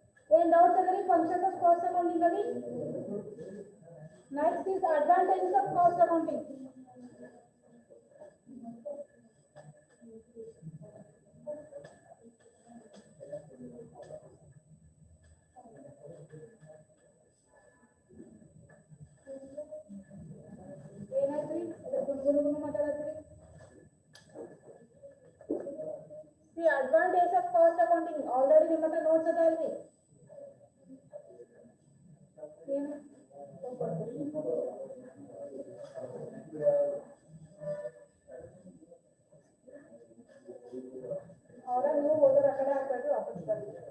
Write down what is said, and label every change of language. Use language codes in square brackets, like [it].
[kn] ಏನು ಡೌಟ್ಸ್ ಅದ್ರಿ functions of cost accounting ಅಲ್ಲಿ? [en] Next is advantages of cost accounting. [kn] ಏನಾದ್ರಿ ಗುಣಗುಣ ಮಾತಾಡದ್ರಿ? [en] See, advantage of cost accounting already [kn] ನಿಮ್ಮ ಹತ್ರ notes ಅದ ಅಲ್ರಿ? ಏನು ಅವರ ನೀವು ಹೋದ್ರೆ ಆ ಕಡೆ ಹಾಕ್ಬೇಕು ವಾಪಸ್ ಬರ್ರಿ.